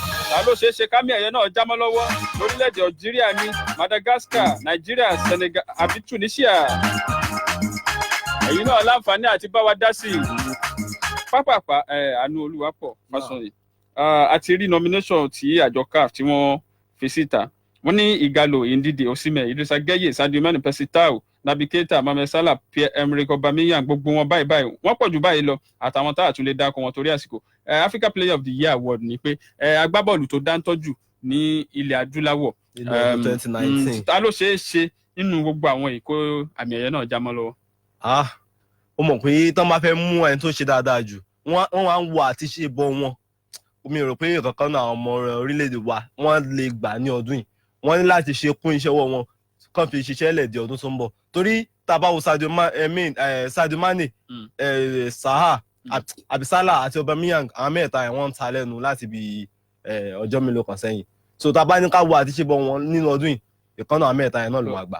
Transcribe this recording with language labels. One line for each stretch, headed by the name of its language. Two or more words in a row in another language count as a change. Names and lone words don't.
Yoruba: Ta ló ṣeé ṣe kámi ẹ̀yẹ náà jámọ́ lọ́wọ́. Orílẹ̀-èdè Algeria ní Madagascar, Nigeria, Senegal àbí Tunisia. Ẹ̀yin náà láǹfààní àti bá wa dá sí i. pápápá Àánú Olúwapọ̀ Fásọyìn a ti rí nomination tí àjọ CAF tí wọ́n fi síta wọ́n ní Igalo, Ndidi, Osimhen, Idrissa Gueye, Sadio Mane, Percy Tau, Naby Keita, Mohamed Salah, Pierre-Emerick Aubameyang, gbogbo wọn báyìí wọ́n pọ̀ jù báyìí lọ àtàwọn tá a tún lè dákọ̀ wọn torí àsìkò
English: Africa Player of the Year award
Yoruba: ni pé agbábọ́ọ̀lù tó dáńtọ́jù ní ilẹ̀ adúláwọ̀ 2019 ta ló ṣeé ṣe nínú gbogbo àwọn ìkó àmì ẹ̀yẹ náà já mọ́ lọ́wọ́. ó mọ̀ pé tán bá fẹ́ mú ẹni tó ṣe dáadáa jù wọ́n wá ń wo àti ṣe bọ́ wọn mi rò pé kankan náà ọmọ orílẹ̀-èdè wa wọ́n lè gbà ní ọdún yìí wọ́n ní láti ṣe kún iṣẹ́ ọwọ́ wọn kàn fi ṣiṣẹ́ lẹ̀ di ọdún tó ń bọ̀ torí tábà wo Sadio Mane Saha àbí Salah àti Aubameyang àwọn mẹ́ta ẹ̀ wọ́n ń ta lẹ́nu láti bí ọjọ́ mélòó kan sẹ́yìn so tábà ní ká wo àti ṣe bọ́ wọn nínú ọdún yìí ìkànnà àwọn mẹ́ta ẹ̀ náà ló wà gbà.